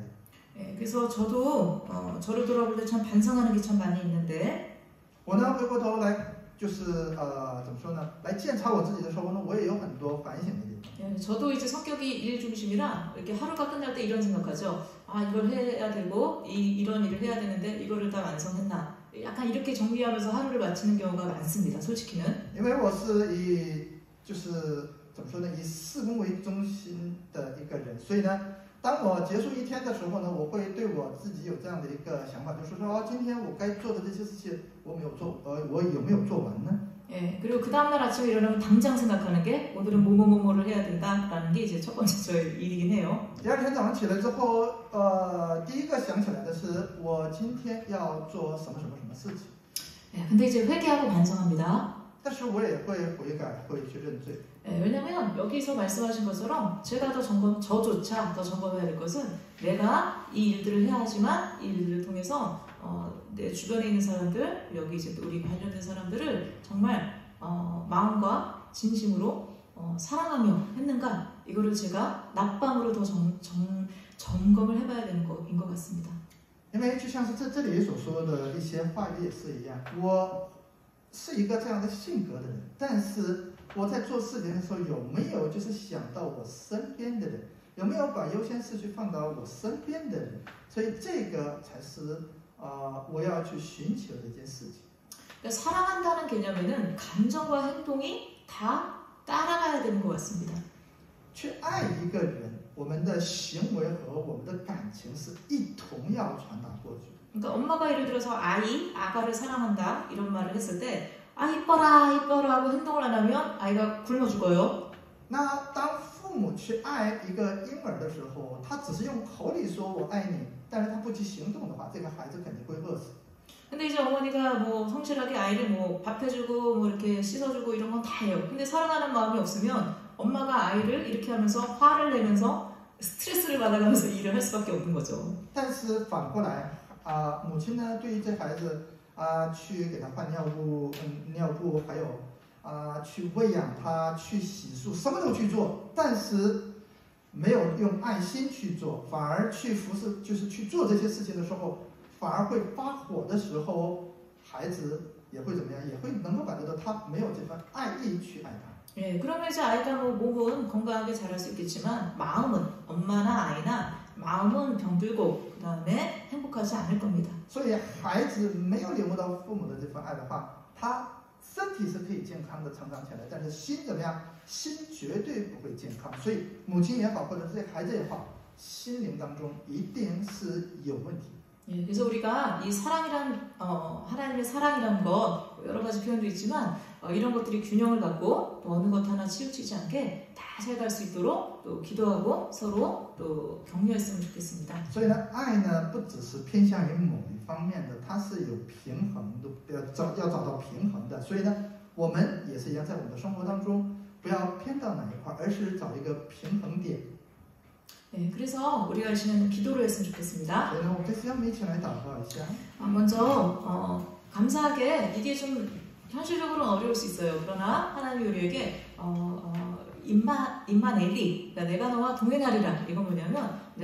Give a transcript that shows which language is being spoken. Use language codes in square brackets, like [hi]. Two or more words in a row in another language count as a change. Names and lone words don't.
[ko] 네, 그래서 저도 저를 돌아볼 때 참 반성하는 게 참 많이 있는데 [zh] 我呢回过头来就是怎么说呢？来检查我自己的时候呢，我也有很多反省的地方。 [ko] 네, 저도 이제 성격이 일 중심이라 이렇게 하루가 끝날 때 이런 생각하죠. 아 이걸 해야 되고 이런 일을 해야 되는데 이거를 다 완성했나? 약간 이렇게 정리하면서 하루를 마치는 경우가 많습니다. 솔직히는. [zh] 因为我是以就是怎么说呢，以事工为中心的一个人，所以呢。当我结束一天的时候呢，我会对我自己有这样的一个想法，就是说，今天我该做的这些事情，我有没有做完呢？ [ko] 예, 그리고 그 다음날 아침에 일어나면 당장 생각하는 게 오늘은 뭐뭐뭐뭐를 해야 된다라는 게 이제 첫 번째 저의 일이긴 해요. [zh] 第二天早上起来之后，第一个想起来的是我今天要做什么事情。 [ko] 예, 근데 이제 회개하고 반성합니다. [zh] 但是我也会悔改，会去认罪。 [ko] 예, 왜냐면 여기서 말씀하신 것처럼 제가 저조차 더 점검해야 될 것은 내가 이 일들을 해야 하지만 이 일들을 통해서 내 주변에 있는 사람들, 여기 이제 또 우리 관련된 사람들을 정말 마음과 진심으로 사랑하며 했는가 이거를 제가 낮밤으로 더 점검을 해봐야 되는 것인 것 같습니다. [zh] 因为就像是这里所说的一些话语也是一样，我是一个这样的性格的人，但是我在做事情的时候有没有就是想到我身边的人，有没有把优先次序放到我身边的人，所以这个才是我要去寻求的一件事情。 [ko] 그러니까 사랑한다는 개념에는 감정과 행동이 다 따라가야 되는 것 같습니다. [zh] 去爱一个人，我们的行为和我们的感情是一同要传达过去。 [ko] 그러니까 엄마가 예를 들어서 아가를 사랑한다 이런 말을 했을 때 이뻐라 하고 행동을 안 하면 아이가 굶어 죽어요. [zh] 那当父母去爱一个婴儿的时候，他只是用口里说我爱你，但是他不去行动的话，这个孩子肯定会饿死。 [ko] 근데 이제 어머니가 뭐 성실하게 아이를 뭐 밥 해주고 뭐 이렇게 씻어주고 이런 건 다 해요. 근데 사랑하는 마음이 없으면 엄마가 아이를 이렇게 하면서 화를 내면서 스트레스를 받아가면서 일을 할 수밖에 없는 거죠. [zh] 但是反过来母亲呢，对于这孩子去给他换尿布，还有去喂养他，去洗漱，什么都去做，但是没有用爱心去做，反而去服侍，就是去做这些事情的时候，反而会发火的时候，孩子也会怎么样？也会能够感觉到他没有这份爱意去爱他。 [ko] 예, 그러면 이제 아이가 뭐 몸은 건강하게 자랄 수 있겠지만 마음은 엄마나 아이나 마음은 병들고 그 다음에 행복하지 않을 겁니다. [zh] 所以孩子没有领悟到父母的这份爱的话，他身体是可以健康的成长起来，但是心怎么样？心绝对不会健康。所以母亲也好，或者是孩子也好，心灵当中一定是有问题。 [ko] 예, 그래서 우리가 이 사랑이란 하나님의 사랑이란 거 여러 가지 표현도 있지만 이런 것들이 균형을 갖고 또 어느 것 하나 치우치지 않게 다 잘 갈 수 있도록 또 기도하고 서로 또 격려했으면 좋겠습니다. [zh] 所以呢，爱呢不只是偏向于某一方面的，它是有平衡的，要找到平衡的。所以呢，我们也是一样，在我们的生活当中不要偏到哪一块，而是找一个平衡点。 [ko] 네, 그래서 우리가 이 시간에 기도를 했으면 좋겠습니다. [zh] 所以呢，我们这次我们一起来祷告一下。 [ko] 먼저 감사하게 이게 좀 현실적으로는 어려울 수 있어요. 그러나 하나님이 우리에게 임마넬리, 그러니까 내가 너와 동행하리라. 이건 뭐냐면 내가